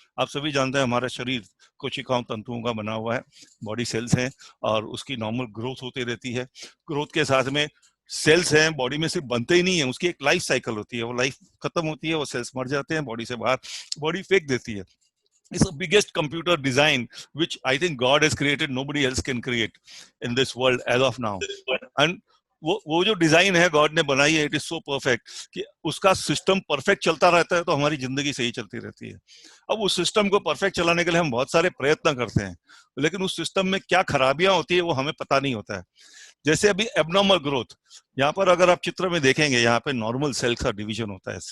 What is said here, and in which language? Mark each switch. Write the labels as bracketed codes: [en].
[hi] आप सभी जानते हैं हमारा शरीर कोशिकाओं तंतुओं का बना हुआ है, बॉडी सेल्स हैं, और उसकी नॉर्मल ग्रोथ होती रहती है. ग्रोथ के साथ में सेल्स हैं, बॉडी में सिर्फ बनते ही नहीं है, उसकी एक लाइफ साइकिल होती है. वो लाइफ खत्म होती है, वो सेल्स मर जाते हैं, बॉडी से बाहर बॉडी फेंक देती है. [en] It's the biggest computer design which I think God has created. Nobody else can create in this world as of now. [hi] And वो जो डिजाइन है गॉड ने बनाई है, [en] it is so perfect [hi] कि उसका सिस्टम परफेक्ट चलता रहता है तो हमारी जिंदगी सही चलती रहती है. अब उस सिस्टम को परफेक्ट चलाने के लिए हम बहुत सारे प्रयत्न करते हैं, लेकिन उस सिस्टम में क्या खराबियां होती है वो हमें पता नहीं होता है. जैसे अभी एबनॉर्मल ग्रोथ, यहाँ पर अगर आप चित्र में देखेंगे, यहाँ पे नॉर्मल सेल का डिवीजन होता है.